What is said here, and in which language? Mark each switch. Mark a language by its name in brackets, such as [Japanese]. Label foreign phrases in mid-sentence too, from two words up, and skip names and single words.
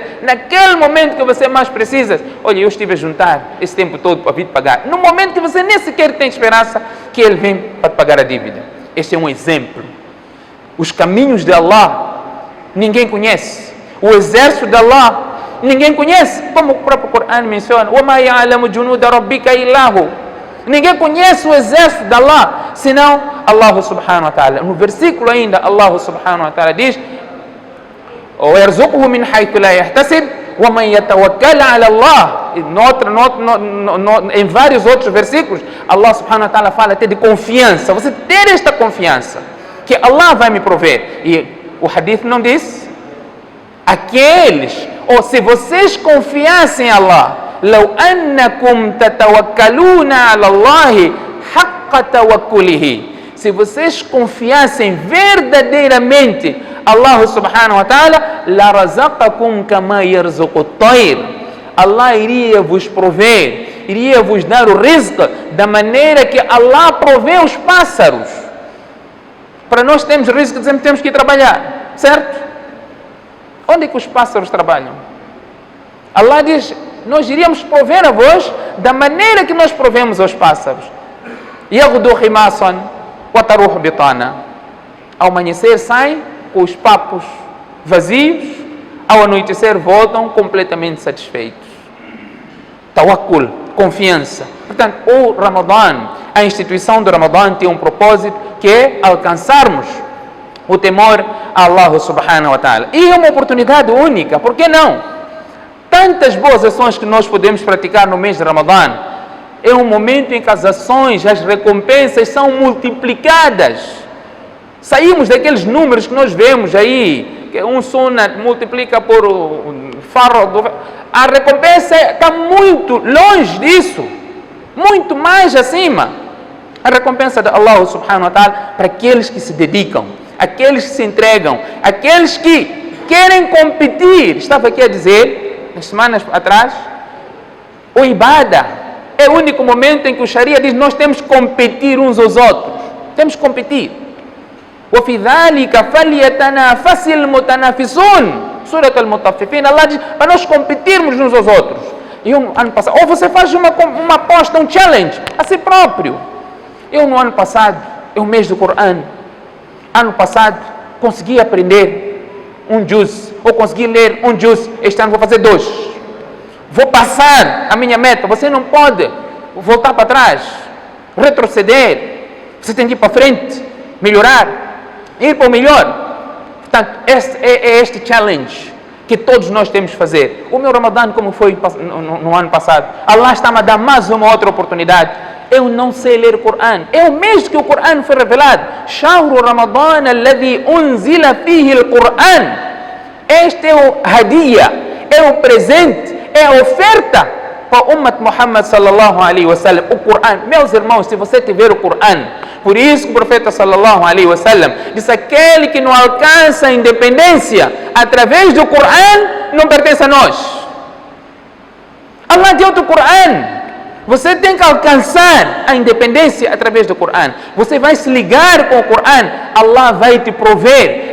[Portuguese] Naquele momento que você mais precisa, olha, eu estive a juntar esse tempo todo para vir pagar. No momento que você nem sequer tem esperança que ele vem para te pagar a dívida. Este é um exemplo. Os caminhos de Allah ninguém conhece. O exército de Allah ninguém conhece. Como o próprio Corão menciona, [Arabic] وَمَا يَعْلَمُ جُنُودَ رَبِّكَ إِلَّا هُ. [Portuguese] Ninguém conhece o exército de Allah senão [Arabic] الله سبحانه وتعالى. [Portuguese] No versículo ainda, [Arabic] الله سبحانه وتعالى diz, وَيَرْزُقُهُ مِنْ حَيْثُ لَا يَحْتَسِبْ وَمَنْ يَتَوَكَّلَ عَلَى اللَّهِ. [Portuguese] Em vários outros versículos, [Arabic] الله سبحانه وتعالى [Portuguese] fala até de confiança. Você ter esta confiança que Allah vai me prover. E o hadith não diz? Aqueles, ou se vocês confiassem em Allah, [Arabic] لَوْ أَنَّكُمْ تَتَوَكَّلُونَ عَلَى اللَّهِ حَقَّ تَوَكُّلِهِ. [Portuguese] Se vocês confiassem verdadeiramente [Arabic] الله سبحانه وتعالى, لَرَزَقَكُمْ كَمَا يَرْزُقُ الطَّيْرِ. [Portuguese] Allah iria vos prover, iria vos dar o rizq da maneira que Allah provê os pássaros. Para nós termos rizq, dizemos que temos que ir trabalhar, certo? Onde é que os pássaros trabalham? Allah diz, nós iríamos prover a vós da maneira que nós provemos aos pássaros. [Arabic] يَغْدُو خِمَاسًا وَتَرُوحُ بِطَانًا. [Portuguese] Ao amanhecer saem com os papos vazios, ao anoitecer voltam completamente satisfeitos. Tawakkul, confiança. Portanto, o Ramadã, a instituição do Ramadã tem um propósito que é alcançarmos o temor a [Arabic] الله سبحانه وتعالى. [Portuguese] E é uma oportunidade única, por que não? Tantas boas ações que nós podemos praticar no mês de Ramadã. É um momento em que as ações, as recompensas são multiplicadas. Saímos daqueles números que nós vemos aí, que um sunat multiplica por fardo. A recompensa está muito longe disso, muito mais acima. A recompensa de [Arabic] الله سبحانه وتعالى [Portuguese] para aqueles que se dedicam, aqueles que se entregam, aqueles que querem competir. Estava aqui a dizer, nas semanas atrás, o ibadah é o único momento em que o Sharia diz nós temos que competir uns aos outros. Temos que competir. [Arabic] وَفِي ذَلِكَ فَلْيَتَنَافَسِ الْمُتَنَافِسُونَ. [Portuguese] Surat al-Mutaffifin, Allah diz para nós competirmos uns aos outros. E ano passado, ou você faz uma aposta, um challenge a si próprio. Eu no ano passado, é o mês do Corão. Ano passado, consegui aprender um juz, ou consegui ler um juz. Este ano vou fazer 2. Vou passar a minha meta. Você não pode voltar para trás, retroceder. Você tem que ir para frente, melhorar, ir para o melhor. Portanto, este challenge que todos nós temos que fazer. O meu Ramadã, como foi no ano passado, Allah está-me a dar mais uma outra oportunidade. Eu não sei ler o Corão. É o mês que o Corão foi revelado. [Arabic] شهر رمضان الذي أنزل فيه القرآن. [Portuguese] Este é o hadiya, é o presente, é a oferta para o Ummat Muhammad [Arabic] صلى الله عليه وسلم, [Portuguese] o Corão. Meus irmãos, se você tiver o Corão, por isso que o profeta [Arabic] صلى الله عليه وسلم [Portuguese] disse: aquele que não alcança a independência através do Corão não pertence a nós. Allah deu o Corão. Você tem que alcançar a independência através do Corão. Você vai se ligar com o Corão, Allah vai te prover.